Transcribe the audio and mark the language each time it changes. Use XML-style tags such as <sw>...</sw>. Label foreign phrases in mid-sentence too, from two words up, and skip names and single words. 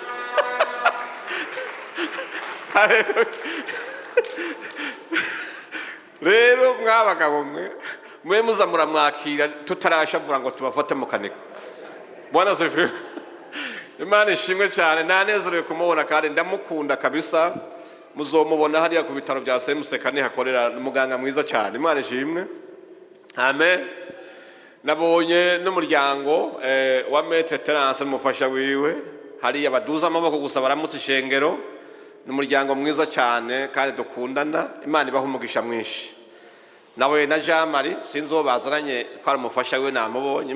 <rn>Rero mwabagabo mwe muza muramwakira tutarashavura ngo tubafate mu kaniko.</rn> <sw>Bwana sifiwe.</sw> <rn>Imana ishimwe cyane, nanezerewe kumubona kandi ndamukunda kabisa. Muzomubona hariya ku bitaro bya Semuseka hakorera umuganga mwiza cyane. Imana ishimwe. Amen. Nabonye n'umuryango wa Maître Terence mufasha wiwe hariya baduza amaboko gusa baramutse ishengero. N'umuryango mwiza cyane kandi dukundana. Imana ibaha umugisha mwinshi. Nawe na Jean Marie sinzo bazaranye kwa mufasha wiwe namubonye.</rn>